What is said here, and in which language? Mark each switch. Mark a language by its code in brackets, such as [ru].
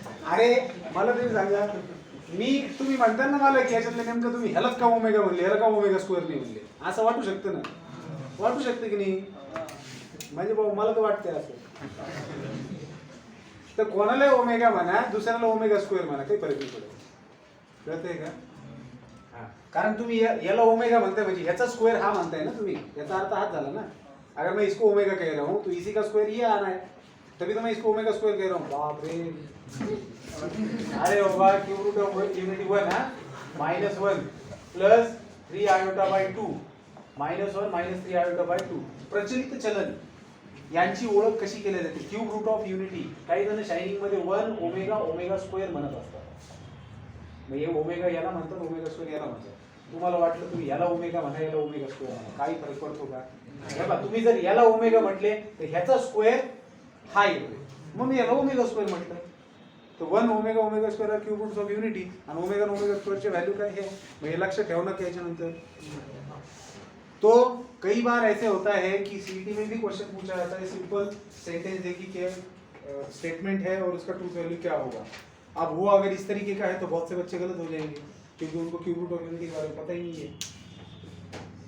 [mr] अरे मला तरी सांगा तुम्ही म्हणता ना मला की याच्यातलं नेमकं तुम्ही ह्यालाच का ओमेगा म्हणले ह्याला का ओमेगा स्क्वेअर नाही म्हणले असं वाटू शकतं ना. वाटू शकतं की नाही. म्हणजे भाऊ मला तर वाटतंय असं. तर कोणाला ओमेगा म्हणा दुसऱ्याला ओमेगा स्क्वेअर म्हणा काही फरक नाही पडत. कळतंय का. कारण तुम्ही याला ओमेगा म्हणताय म्हणजे ह्याचा स्क्वेअर हा म्हणताय ना तुम्ही. याचा अर्थ हाच झाला ना. [hi] अगर मैं इसको ओमेगा कह रहा हूँ तो इसी का स्क्वायर ये आना है तभी तो मैं इसको ओमेगा स्क्वायर कह रहा हूँ. [mr] बाप रे. अरे बाबा क्यूब रूट ऑफ युनिटी 1 हा -1 plus 3 iota by 2 -1 minus 3 iota by 2. प्रचलित चलन यांची ओळख कशी केली जाते. क्यूब रूट ऑफ युनिटी काही जण शायनिंग मध्ये 1 ओमेगा स्क्वेअर म्हणत असतात. मग हे ओमेगा याला म्हणतात ओमेगा स्क्वेअर याला म्हणतात. तुम्हाला वाटलं तुम्ही याला ओमेगा म्हणा याला ओमेगा स्क्वेअर म्हणा काही फरक पडतो का. हे बघा तुम्ही जर याला ओमेगा म्हटले तर ह्याचा स्क्वेअर हा येतो. मग मी याला ओमेगा स्क्वेअर म्हटलं तो 1 omega square cube roots of unity आणि ओमेगा स्क्वेअरची व्हॅल्यू काय है. मग हे लक्ष ठेवणं की याच्यानंतर. [hi] तो कई बार ऐसे होता है कि सीईटी में भी क्वेश्चन पूछा जाता है. सिंपल सेंटेंस देखी कि स्टेटमेंट है और उसका ट्रूथ वैल्यू क्या होगा. अब वो अगर इस तरीके का है तो बहुत से बच्चे गलत हो जाएंगे क्योंकि उनको क्यूब रूट ऑफ युनिटी के बारे में पता ही नहीं है.